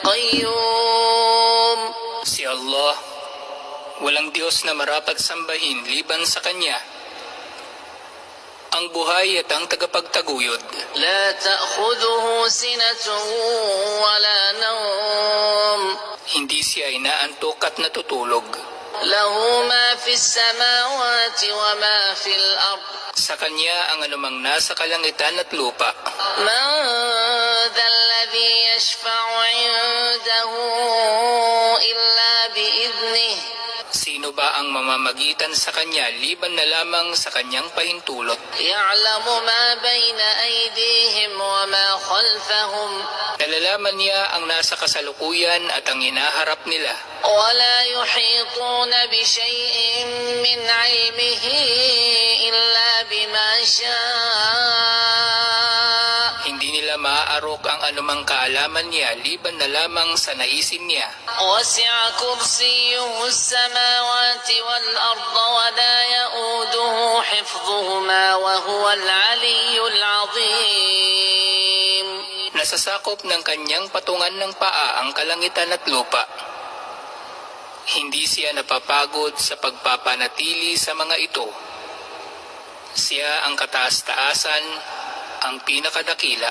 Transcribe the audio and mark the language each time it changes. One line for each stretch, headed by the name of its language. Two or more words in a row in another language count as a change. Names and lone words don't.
Arabic: القيوم.
Filipino: Si Allah, walang Diyos na marapat sambahin liban sa Kanya, ang buhay at ang tagapagtaguyod.
Arabic: لا تأخذه سنة ولا نوم.
Filipino: Hindi siya inaantok at natutulog.
Arabic: له ما في السماوات وما في الأرض.
Filipino: Sa Kanya ang anumang nasa kalangitan at lupa.
Arabic: من ذا الذي يشفع عنده إلا بإذنه.
Filipino: Sino ba ang mamamagitan sa Kanya liban na lamang sa Kanyang pahintulot?
Arabic: يعلم ما بين أيديهم وما خلفهم.
Filipino: Nalalaman niya ang nasa kasalukuyan at ang hinaharap nila.
Arabic: ولا يحيطون بشيء من علمه إلا بما شاء.
Filipino: Hindi nila maaarok ang anumang kaalaman niya liban na lamang sa naisin niya.
Arabic: وسع كرسيه السماوات والأرض ولا يؤوده حفظهما وهو العلي العظيم.
Filipino: Nasasakop ng Kanyang patungan ng paa ang kalangitan at lupa. Hindi siya napapagod sa pagpapanatili sa mga ito. Siya ang kataas-taasan, ang pinakadakila.